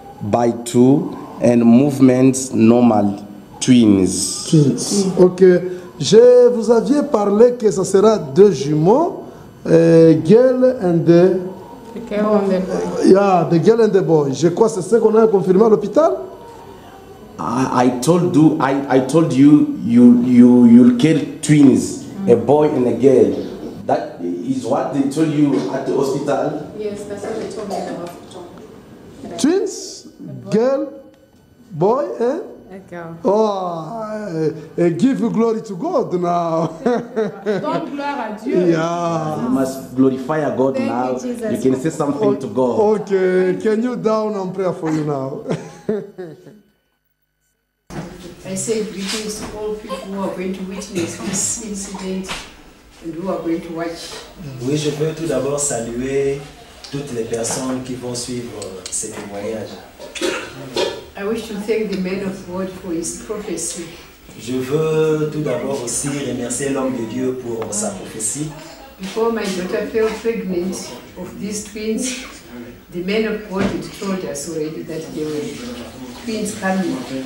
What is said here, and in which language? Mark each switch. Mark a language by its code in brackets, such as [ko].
[en] by 2 and movements normal, twins. Twins. Ok. [fr] Vous aviez parlé que ça sera 2 jumeaux, [en] girl and the... The girl and the boy. Yeah, the girl and the boy. [fr] Je crois que c'est ce qu'on a confirmé à l'hôpital. [en] I told you, you'll carry twins, a boy and a girl. That is what they told you at the hospital. Yes, that's what they told me at the hospital. Twins, girl, boy, and... A girl. Oh, give glory to God now. [fr] Donc, gloire à Dieu. [en] Yeah. You must glorify God. Thank now. you, Jesus. You can say something to God. Okay, can you down and pray for you now? I say greetings to all people who are going to witness this incident and who are going to watch. [fr] Oui, je veux tout d'abord saluer toutes les personnes qui vont suivre ces témoignages. [en] I wish to thank the man of God for his prophecy. [fr] Je veux tout d'abord aussi remercier l'homme de Dieu pour sa prophétie. [en] Before my daughter fell pregnant of these twins, the man of God had told us already that there were twins coming.